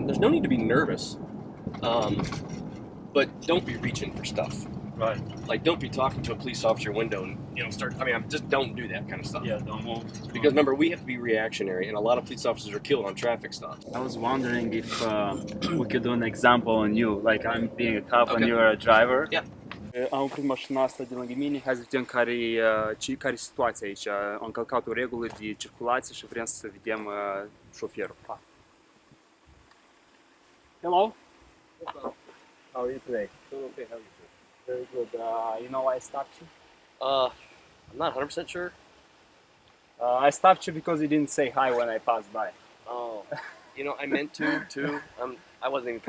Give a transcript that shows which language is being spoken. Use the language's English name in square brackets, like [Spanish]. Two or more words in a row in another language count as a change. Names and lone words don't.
[English] There's no need to be nervous, but don't be reaching for stuff. Right. Like, don't be talking to a police officer window and start. I mean, just don't do that kind of stuff. Yeah, don't move. Because remember, we have to be reactionary, and a lot of police officers are killed on traffic stops. I was wondering if we could do an example on you, like I'm being a cop and Okay. you're a driver. Yeah. [Romanian] Am oprit mașina asta de lângă mine, hai să vedem care e situația aici. Am încălcat o regulă de circulație și vrem să vedem șoferul. [English] Hello. How are you today? Okay, how are you? Very good. You know why I stopped you? I'm not 100% sure. I stopped you because you didn't say hi when I passed by. Oh, I meant to too. I wasn't even thinking.